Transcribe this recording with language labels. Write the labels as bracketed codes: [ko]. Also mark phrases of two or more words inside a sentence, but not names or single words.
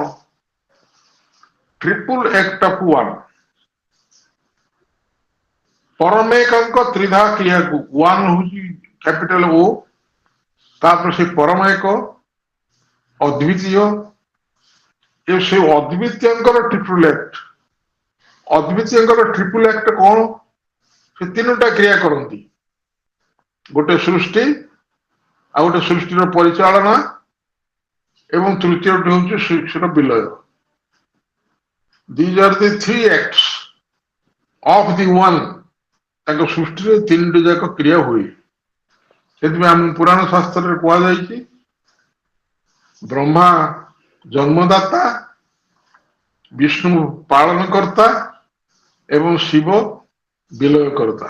[en] triple act of one [or] ପରମେକଙ୍କ ତ୍ରିଧା କ୍ରିୟାକୁ, ୱାନ୍ ହଉଛି [en] capital O, [or] ତାପରେ ସେ ପରମେକ ଅଦ୍ୱିତୀୟ, ସେ ଅଦ୍ୱିତୀୟଙ୍କର [en] triple act. [or] ଅଦ୍ୱିତୀୟଙ୍କର [en] triple act [or] କଣ? ସେ ତିନୋଟା କ୍ରିୟା କରନ୍ତି। ଗୋଟେ ସୃଷ୍ଟି, ଆଉ ଗୋଟେ ସୃଷ୍ଟିର ପରିଚାଳନା ଏବଂ ତୃତୀୟଟି ହଉଛି ସୃଷ୍ଟିର ବିଲୟ। [en] These are the three acts of the one। [or] ତାଙ୍କ ସୃଷ୍ଟିରେ ତିନୋଟି ଯାକ କ୍ରିୟା ହୁଏ। ସେଥିପାଇଁ ଆମ ପୁରାଣ ଶାସ୍ତ୍ରରେ କୁହାଯାଇଛି ବ୍ରହ୍ମା ଜନ୍ମଦାତା, ବିଷ୍ଣୁ ପାଳନକର୍ତ୍ତା ଏବଂ ଶିବ ବିଲୟକର୍ତ୍ତା।